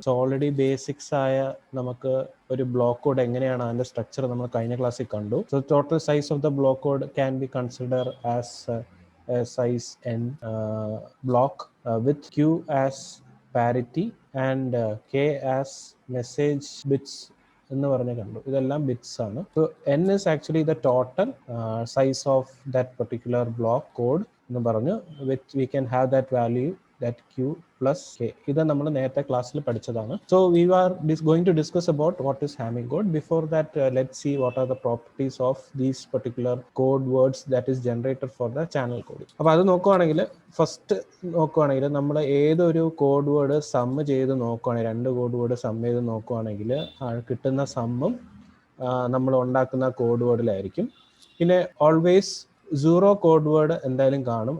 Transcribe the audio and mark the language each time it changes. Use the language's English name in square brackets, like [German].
[Malayalam] So already basics ആയ നമുക്ക് ഒരു ബ്ലോക്ക് കോഡ് എങ്ങനെയാണ് അതിന്റെ സ്ട്രക്ചർ നമ്മൾ കഴിഞ്ഞ ക്ലാസ്സിൽ കണ്ടു. [English] so total size of the block code can be consider as size n block with q as parity and k as message bits [Malayalam] എന്ന് പറഞ്ഞ് കണ്ടു. ഇതെല്ലാം ബിറ്റ്സ് ആണ്. [English] so n is actually the total size of that particular block code [Malayalam] എന്ന് പറഞ്ഞു, [English] which we can have that value that q plus k. [Malayalam] ഇത് നമ്മൾ നേരത്തെ ക്ലാസ്സിൽ പഠിച്ചതാണ്. [English] So we are going to discuss about what is Hamming code. Before that, let's see what are the properties of these particular code words that is generated for the channel coding. [Malayalam] അപ്പോൾ അത് നോക്കുകയാണെങ്കിൽ first നോക്കുകയാണെങ്കിൽ നമ്മൾ ഏതൊരു code word some ചെയ്ത് നോക്കുകയാണെങ്കിൽ, രണ്ട് code word some ചെയ്ത് നോക്കുകയാണെങ്കിൽ കിട്ടുന്ന സമ്മും നമ്മൾ ഉണ്ടാക്കുന്ന കോഡ് വേർഡിലായിരിക്കും. പിന്നെ ഓൾവേസ് സീറോ കോഡ് വേർഡ് എന്തായാലും കാണും.